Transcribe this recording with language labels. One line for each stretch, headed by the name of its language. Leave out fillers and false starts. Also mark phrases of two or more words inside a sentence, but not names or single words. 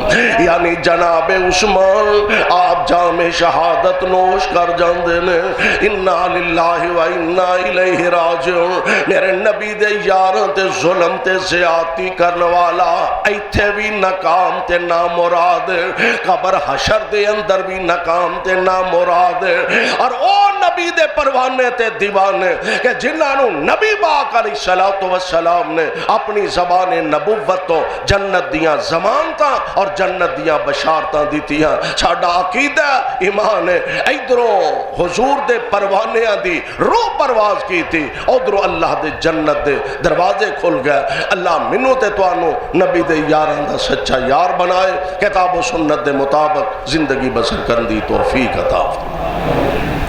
Punjabi: یعنی جناب عثمان آپ جام شہادت نوش کر جاندے نے،
Arabic: انا للہ و انا الیہ راجعون۔
Punjabi: میرے نبی دے یاراں تے ظلم تے زیادتی کرنے والا ایتھے بھی ناکام تے نامراد، قبر حشر دے اندر بھی ناکام تے نامراد، اور او نبی دے پروانے تے دیوانے کہ جنہاں نو نبی پاک علیہ السلام نے اپنی زبان نبوت تو جنت دیاں ضمانتاں اور جنت دیاں بشارتاں دیتیاں۔ ساڈا عقیدہ ایمان ہے، ادھروں حضور دے پروانیاں دی روح پرواز کی تھی، ادھروں اللہ دے جنت دے دروازے کھل گئے۔ اللہ منو تے توانو نبی دے یاراں دا سچا یار بنائے، کتاب و سنت دے مطابق زندگی بسر کرن دی توفیق عطا فرمائے۔